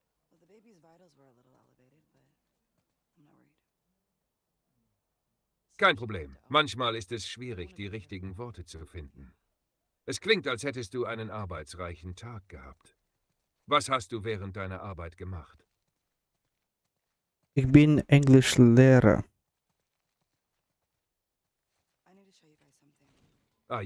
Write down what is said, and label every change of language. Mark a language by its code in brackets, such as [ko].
[en] Well, the baby's vitals were a little elevated, but I'm not worried. [de] Kein Problem. Manchmal ist es schwierig, die richtigen Worte zu finden. Es klingt, als hättest du einen arbeitsreichen Tag gehabt. Was hast du während deiner Arbeit gemacht? Ich bin Englischlehrer. [en] I need to show you guys something.